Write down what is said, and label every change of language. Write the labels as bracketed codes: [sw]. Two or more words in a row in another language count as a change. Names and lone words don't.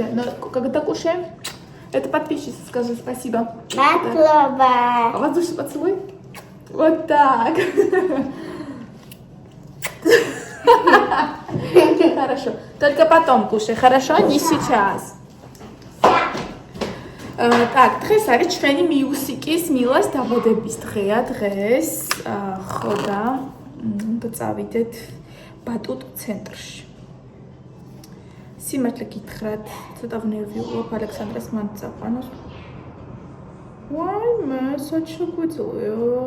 [ru] Но когда кушаем, это подписчица, скажи спасибо. [ka] Матлоба. [ru] Воздушный поцелуй. Вот так. Хорошо. Только потом кушай, хорошо? Не сейчас. Так, [ka] დღეს არის ჩვენი მიუსიკის მილას დაბადების დღეა დღეს. ხო და უნდა წავიდეთ ბატუტ ცენტრში. სიმართლე გითხრათ, ცოტა ვნერვიულობ ალექსანდრას მან წაყვანოს. ვაიმე, საჩუქრია.